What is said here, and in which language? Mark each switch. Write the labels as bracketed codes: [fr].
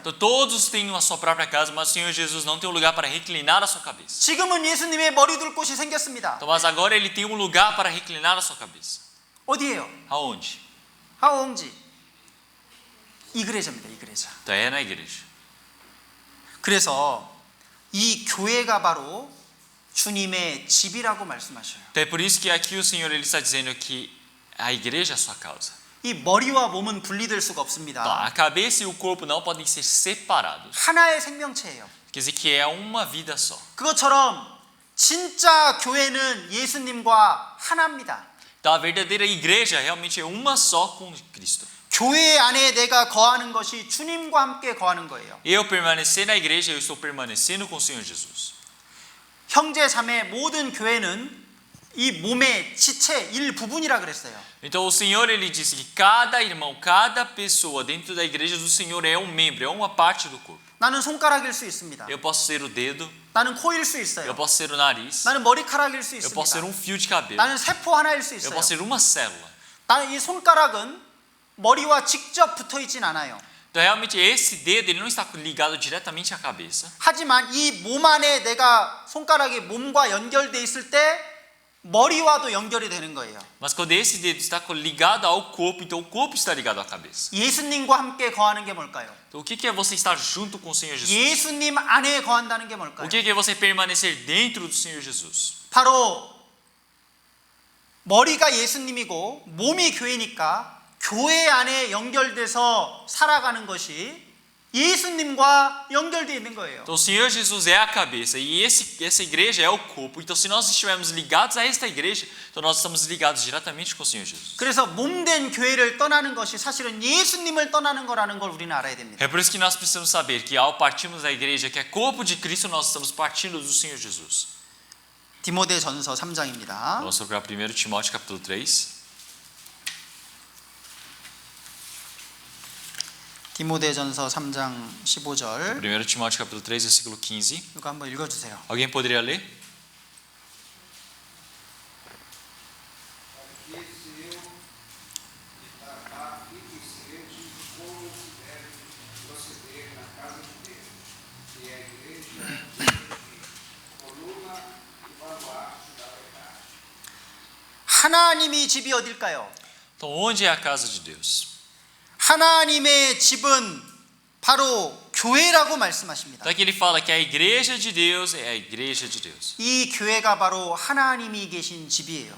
[pt] Então todos têm a sua própria casa, mas o Senhor Jesus não tem um lugar para reclinar a sua cabeça. [ko] 지금은 예수님의 머리 둘 곳이 생겼습니다. [pt] Então, mas agora ele tem um lugar para reclinar a sua cabeça. [ko] 어디예요? [pt] Aonde? [ko] 하옹지. 이그레자입니다. 이그레자. [pt] Então é na igreja. [ko] 그래서 이 교회가 바로 주님의 집이라고 말씀하셔요. [pt] Então é por isso que aqui o Senhor ele está dizendo que a igreja é a sua casa. [ko] 이 머리와 몸은 분리될 수가 [pt] Então, [ko] 없습니다. [pt] a cabeça e o corpo não podem ser separados. [ko] 하나의 생명체예요. [pt] Quer dizer que é uma vida só. [ko] 그것처럼 진짜 교회는 예수님과 하나입니다. [pt] Então a verdadeira igreja realmente é uma só com Cristo. [ko] 교회 안에 내가 거하는 것이 주님과 함께 거하는 거예요. [pt] Eu permanecer na igreja, eu estou permanecendo com o Senhor Jesus. [ko] 형제 자매 모든 교회는 이 몸의 지체 일부분이라 그랬어요. [pt] Então o Senhor ele disse que cada irmão, cada pessoa dentro da igreja do Senhor é um membro, é uma parte do corpo. [ko] 나는 손가락일 수 있습니다. [pt] Eu posso ser o dedo, [ko] 나는 코일 수 [pt] eu [ko] 있어요. [pt] posso ser o nariz, [ko] 나는 머리카락일 수 [pt] eu posso ser [ko] 있습니다. [pt] um fio de cabelo, [ko] 나는 세포 하나일 수 [pt] eu [ko] 있어요. [pt] posso ser uma célula. [ko] 나는 이 손가락은 머리와 직접 붙어 있진 않아요. [pt] Então realmente esse dedo ele não está ligado diretamente à cabeça. [ko] 하지만 이 몸 안에 내가 손가락이 몸과 연결돼 있을 때 머리와도 연결이 되는 거예요. [pt] Mas quando esse dedo está ligado ao corpo, então o corpo está ligado à cabeça. [ko] 예수님과 함께 거하는 게 뭘까요? [pt] Então o que é você estar junto com o Senhor Jesus? [ko] 예수님 안에 거한다는 게 뭘까요? [pt] O que é você permanecer dentro do Senhor Jesus? [ko] 바로 머리가 예수님이고 몸이 교회니까 교회 안에 연결돼서 살아가는 것이 예수님과 연결되어 있는 거예요. [pt] Então o Senhor Jesus é a cabeça e essa igreja é o corpo. Então se nós estivermos ligados a esta igreja, então nós estamos ligados diretamente com o Senhor Jesus. [ko] 그래서 몸된 교회를 떠나는 것이 사실은 예수님을 떠나는 거라는 걸 우리는 알아야 됩니다. [pt] É por isso que nós precisamos saber que ao partirmos da igreja, que é corpo de Cristo, nós estamos partindo do Senhor Jesus. [ko] 디모데전서 3장입니다. [pt] Vamos procurar 1 Timóteo capítulo 3. [ko] 디모데전서 3장 15절. [pt] 1 Timóteo capítulo 3, versículo 15. [ko] 이거 한번 읽어주세요. [pt] Alguém poderia ler? [ko] 하나님이 집이 어딜까요? [pt] Então onde é a casa de Deus? [ko] 하나님의 집은 바로 교회라고 말씀하십니다. [pt] Então aqui ele fala que a igreja de Deus é a igreja de Deus. [ko] 이 교회가 바로 하나님이 계신 집이에요.